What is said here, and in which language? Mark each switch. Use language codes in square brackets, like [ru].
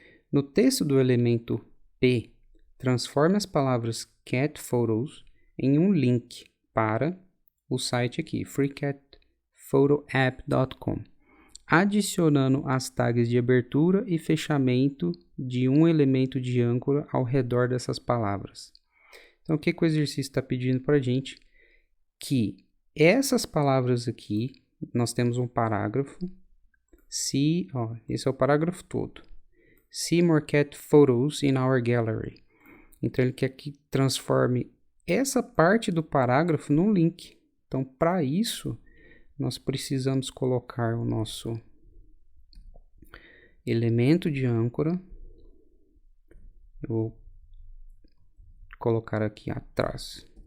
[pt] No texto do elemento P, transforme as palavras Cat Photos em um link para o site aqui, freecatphotoapp.com, adicionando as tags de abertura e fechamento de um elemento de âncora ao redor dessas palavras. Então, o que o exercício está pedindo para a gente? Que essas palavras aqui, nós temos um parágrafo, esse é o parágrafo todo. [en] See more cat photos in our gallery. [pt] Então, ele quer que transforme essa parte do parágrafo num link. Então, para isso, nós precisamos colocar o nosso elemento de âncora. Eu vou colocar aqui atrás.